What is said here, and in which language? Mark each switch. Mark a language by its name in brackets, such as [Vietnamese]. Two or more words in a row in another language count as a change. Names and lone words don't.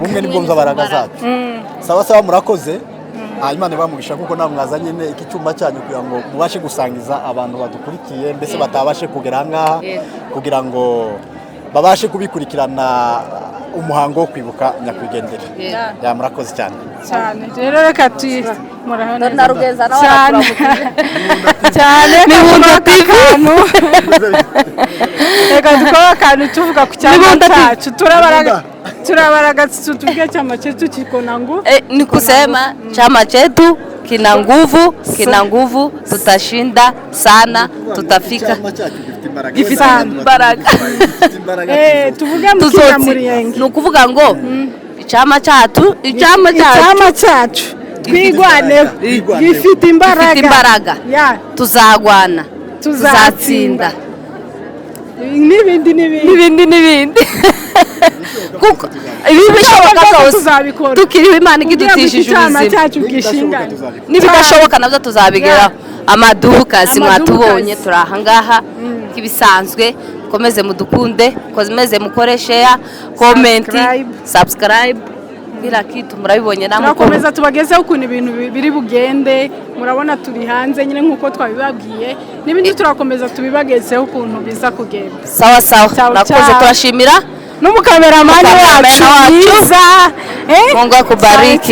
[Kinyarwanda] ubumwe nibwo mbaraga zacu sawa murakoze Imana ibamugisha kuko namwe mwazanye iki cyumba cyanyu kugira ngo mubashe gusangiza abantu badukurikiye mbese batabashe kugera ahangaha kugira ngo babashe kubikurikirana umuhango wo kwibuka nyakwigendera murakoze cyane rero reka murahona rugeza cyane Mukwibuka TV reka dukora akantu tuvuga ku cyama cyacu turabaraga tutubwiye [Swahili] chama chetu kiko na nguvu ni kusema chama chetu kina nguvu tutashinda sana tutafika [Kinyarwanda] gifite imbaraga tuvuge mu Kinyamurenge ni ukuvuga ngo icyama cyacu twigwaneho gifite imbaraga tuzagwana tuzatsinda n'ibindi kuko ibi bishoboka byose tukiriho Imana igidutishije ubuzima n'ibidashoboka nabyo tuzabigeraho amaduka mwatubonye turi ahangaha nk'ibisanzwe komeze mudukunde komeze mukore [English] share comment subscribe [Swahili] kila kitu [Kinyarwanda] murabibonye namwe. Turakomeza tubagezeho ukuntu ibintu biri bugende, murabona turi hanze nyine nkuko twabibabwiye, n'ibindi turakomeza tubibagezeho ukuntu biza kugenda. [Swahili] Sawa sawa, [Kinyarwanda] nakoze turashimira n'umukameramani wacu mwiza. [Swahili] Mungu akubariki.